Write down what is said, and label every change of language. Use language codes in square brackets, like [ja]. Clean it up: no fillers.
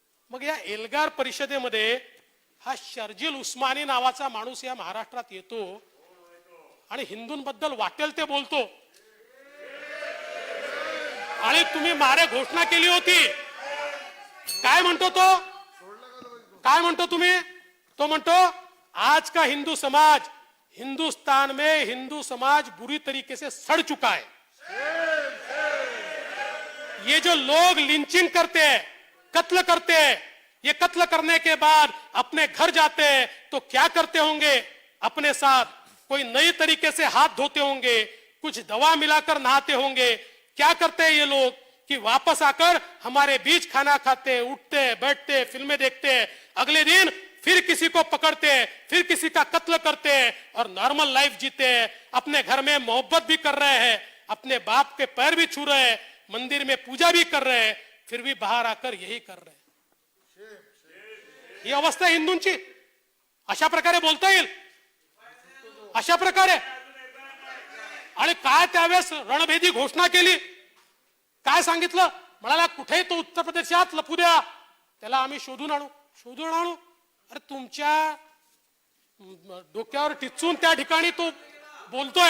[mr] मग या एल्गार परिषदेमध्ये हा शर्जील उस्मानी नावाचा माणूस या महाराष्ट्रात येतो आणि हिंदूंबद्दल वाटेल ते बोलतो, आणि तुम्ही मारे घोषणा केली होती, काय म्हणतो तो, काय म्हणतो तुम्ही, तो म्हणतो [hi] आज का हिंदू समाज, हिंदुस्तान में हिंदू समाज बुरी तरीके से सड़ चुका है. ये जो लोग लिंचिंग करते हैं, कत्ल करते हैं, ये कत्ल करने के बाद अपने घर जाते हैं तो क्या करते होंगे, अपने साथ कोई नई तरीके से हाथ धोते होंगे, कुछ दवा मिलाकर नहाते होंगे. क्या करते हैं ये लोग कि वापस आकर हमारे बीच खाना खाते, उठते, बैठते, फिल्में देखते, अगले दिन फिर किसी को पकड़ते, फिर किसी का कत्ल करते और नॉर्मल लाइफ जीते. अपने घर में मोहब्बत भी कर रहे हैं, अपने बाप के पैर भी छू रहे हैं, मंदिर में पूजा भी कर रहे हैं, फिर भी बाहर आकर यही कर रहे हैं. [mr] ही अवस्था आहे हिंदूंची. अशा प्रकारे बोलता येईल, अशा प्रकारे. आणि काय त्यावेळेस रणभेदी घोषणा केली, काय सांगितलं, म्हणाला कुठेही तो उत्तर प्रदेशात लपू द्या, त्याला आम्ही शोधून आणू, शोधून आणू. अरे तुमच्या डोक्यावर टिचून त्या ठिकाणी तो बोलतोय.